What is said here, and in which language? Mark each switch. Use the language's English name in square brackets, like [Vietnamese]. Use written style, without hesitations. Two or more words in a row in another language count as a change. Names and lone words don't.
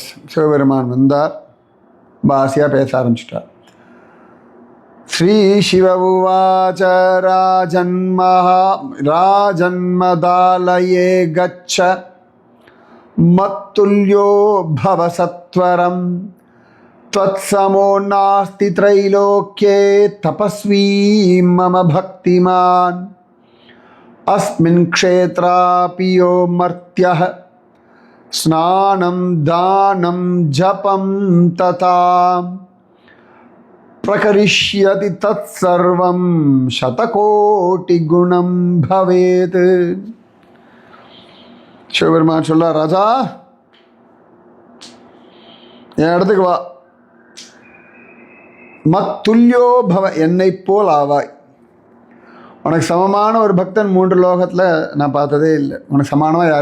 [Tamil] சிவபெருமான் வந்தார், பாசியாக பேச ஆரம்பிச்சிட்டார். [Sanskrit] श्री शिव उवाच राजन्मदालये गच्छ मत्तुल्यो भव सत्वरम् त्वत्समो नास्ति त्रैलोक्ये तपस्वी मम भक्तिमान् अस्मिन् क्षेत्रापि यो मर्त्यः स्नानं दानं जपं तथा प्रकरिष्यति तत्सर्वं शतकोटिगुणं भवेत्. [Tamil] சிவபெருமான் சொல்ல, ராஜா என் இடத்துக்கு வா, [Sanskrit] मत्तुल्यो भव, [Tamil] என்னை போல் ஆவாய். உனக்கு சமமான ஒரு பக்தன் 3 லோகத்தில் நான் பார்த்ததே இல்லை.